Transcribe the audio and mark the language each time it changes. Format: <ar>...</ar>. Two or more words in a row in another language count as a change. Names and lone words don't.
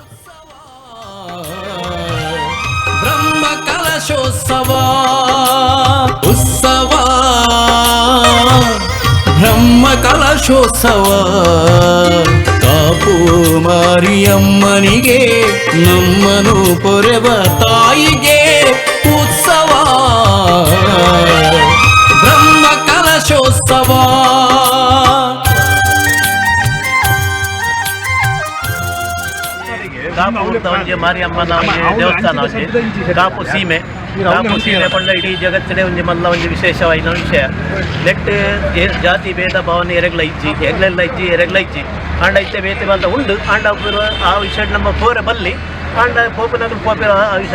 <kn>ಬ್ರಹ್ಮಕಲಶೋತ್ಸವ ಉತ್ಸವ ಬ್ರಹ್ಮಕಲಶೋತ್ಸವ ಕಾಪು ಮಾರಿಯಮ್ಮನಿಗೆ ನಮ್ಮನು ಪೊರೆವ ತಾಯಿಗೆ ಉತ್ಸವ ಬ್ರಹ್ಮಕಲಶೋತ್ಸವ.</kn> <tcy>ಕಾಪು ಮಾರಿಯಮ್ಮನ ದೇವಸ್ಥಾನ ಕಾಪು ಸೀಮೆ ಪಂಡ ಇಡೀ ಜಗತ್ತಿನ ಮಲ್ಲ ಒಂದು ವಿಶೇಷವಾದ ವಿಷಯ. ನೆಟ್ ಜಾತಿ ಭೇದ ಭಾವನೆ ಎರೆಗ್ಲ ಇಜ್ಜಿ ಆಂಡ ಇತ್ತೆ ಬೇತೆ ಬಂದ ಉಂಡು ಆಂಡ ಆ ವಿಷಯ ನಮ್ಮ ಪೋರ ಬಲ್ಲಿ ಆಂಡ ಪೋಪನಗರ ಪೋಪೆ ಆ ವಿಷಯ</tcy>